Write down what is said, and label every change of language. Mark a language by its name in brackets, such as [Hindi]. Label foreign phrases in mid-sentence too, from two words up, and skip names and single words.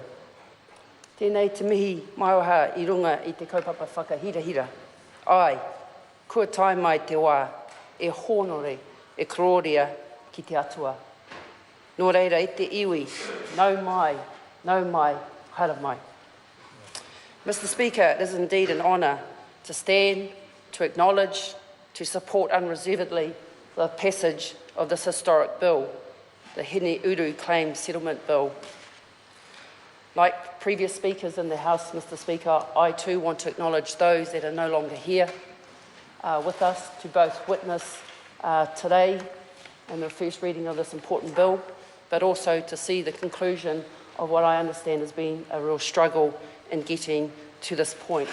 [Māori] Tēnei te mihi maiwa i runga i te kaupapa whakahirahira. Ai, kua tai mai te wā, e honore, e kororia ki te atua. Nō reira, i te iwi, nau mai, hara mai. [English] Mr Speaker, it is indeed an honour to stand, to acknowledge, to support unreservedly the passage of this historic bill, the Hineuru Claim Settlement Bill. Like previous speakers in the House, Mr Speaker, I too want to acknowledge those that are no longer here with us to both witness today in the first reading of this important bill, but also to see the conclusion of what I understand has been a real struggle in getting to this point.